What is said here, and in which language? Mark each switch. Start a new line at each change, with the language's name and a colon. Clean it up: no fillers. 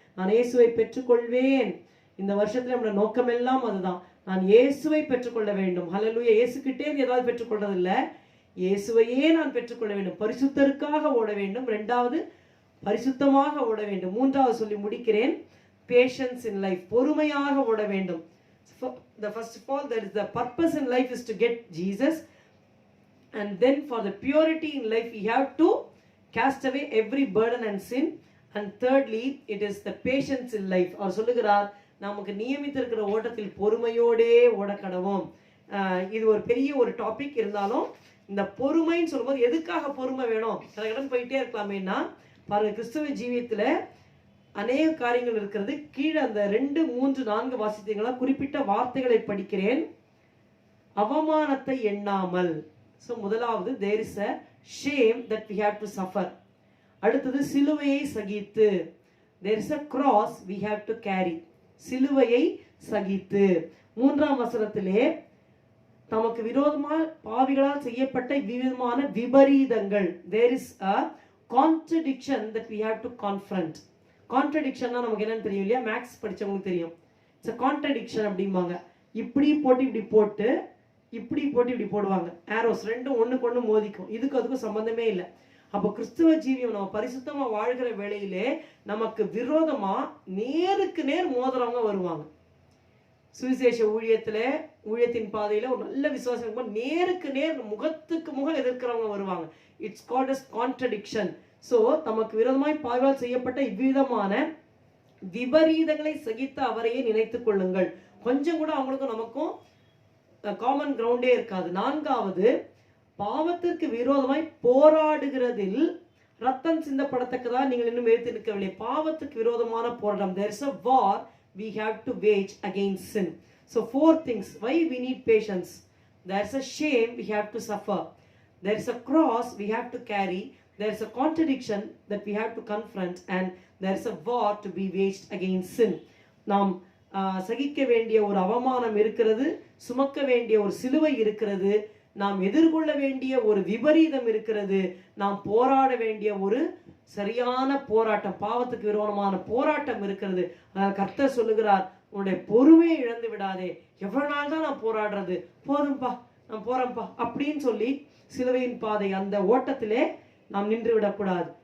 Tamil: நான் இயேசுவை பெற்றுக்கொள்வேன். இந்த வருஷத்துல நம்மளோட நோக்கம் எல்லாம் அதுதான், நான் இயேசுவை பெற்றுக்கொள்ள வேண்டும். ஹல்லேலூயா. இயேசுகிட்டே ஏதாவது பெற்றுக்கொள்றது இல்ல, இயேசுவையே நான் பெற்றுக்கொள்ள வேண்டும். பரிசுத்தருக்காக ஓட வேண்டும். 2வது பரிசுத்தமாக ஓட வேண்டும். 3வது சொல்லி முடிக்கிறேன்,
English: patience in life,
Tamil: பொறுமையாக ஓட வேண்டும்.
English: The first of all, that is the purpose in life is to get Jesus, and then for the purity in life we have to cast away every burden and sin, and thirdly it is the patience in life.
Tamil: அவர் சொல்லுகிறார், நமக்கு நியமித்திருக்கிற ஓட்டத்தில் பொறுமையோடே ஓடக்கடவோம். இது ஒரு பெரிய ஒரு topic. இருந்தாலும் இந்த பொறுமைன்னு சொல்லும்போது எதுக்காக பொறுமை வேணும்? கடன் போயிட்டே இருக்கலாமேன்னா பாருங்க, கிறிஸ்தவ ஜீவியத்துல அநேக காரியங்கள் இருக்கிறது. கீழே அந்த 2, 3, 4 வாசித்தீங்களா? குறிப்பிட்ட வார்த்தைகளை படிக்கிறேன். அவமானத்தை எண்ணாமல். ஸோ முதலாவது,
English: there is a shame that we have to suffer.
Tamil: அடுத்தது, சிலுவையை சகித்து.
English: there is a cross we have to carry.
Tamil: சிலுவையை சகித்து. 3ஆம் வசனத்திலே தமக்கு விரோதமாக பாவிகளால் செய்யப்பட்ட விதமான விபரீதங்கள்.
English: there is a contradiction that we have to confront.
Tamil: கான்ட்ரடிக்ஷன்னா நமக்கு என்னன்னு தெரியும் இல்லையா? மேக்ஸ் படித்தவங்களுக்கு தெரியும்.
English: it's a contradiction
Tamil: அப்படிம்பாங்க. இப்படி போட்டு இப்படி போட்டு இப்படி போட்டு இப்படி போடுவாங்க. ஆரோஸ் ரெண்டும் ஒன்றுக்கு ஒன்று மோதிக்கும். இதுக்கு அதுக்கும் சம்பந்தமே இல்லை. அப்போ கிறிஸ்துவ ஜீவியம் நம்ம பரிசுத்தமாக வாழ்கிற வேளையிலே நமக்கு விரோதமாக நேருக்கு நேர் மோதுறவங்க வருவாங்க. சுவிசேஷ ஊழியத்தின் பாதையில் ஒரு நல்ல விசுவாசம் நேருக்கு நேர் முகத்துக்கு முகம் எதிர்க்கிறவங்க வருவாங்க.
English: It's called as contradiction.
Tamil: So தமக்கு விரோதமாய் பாவிகளால் செய்யப்பட்ட இவ்விதமான விபரீதங்களை சகித்த அவரையே நினைத்துக் கொள்ளுங்கள். கொஞ்சம் கூட அவங்களுக்கும் நமக்கும் காமன் கிரவுண்டே இருக்காது. 4வது, பாவத்திற்கு விரோதமாய் போராடுகிறதில் ரத்தம் சிந்தப்படத்தக்கதா நீங்கள் இன்னும் எழுத்து நிற்கவில்லை. பாவத்துக்கு விரோதமான போராட்டம்.
English: there is a war we have to wage against sin. So 4 things why we need patience. there is a shame we have to suffer. there is a cross we have to carry. there is a contradiction that we have to confront, and there is a war to be waged against sin.
Tamil: நாம் சகிக்க வேண்டிய ஒரு அவமானம் இருக்கிறது, சுமக்க வேண்டிய ஒரு சிலுவை இருக்கிறது, நாம் எதிர்கொள்ள வேண்டிய ஒரு விபரீதம் இருக்கிறது, நாம் போராட வேண்டிய ஒரு சரியான போராட்டம், பாவத்துக்கு விரோதமான போராட்டம் இருக்கிறது. கர்த்தர் சொல்லுகிறார், உன்னுடைய பொறுமையை இழந்து விடாதே. எவ்வளவு நாள் தான் நான் போராடுறது, போதும்பா நான் போறேன்ப்பா அப்படின்னு சொல்லி சிலுவையின் பாதை அந்த ஓட்டத்திலே நாம் நின்று விடக்கூடாது.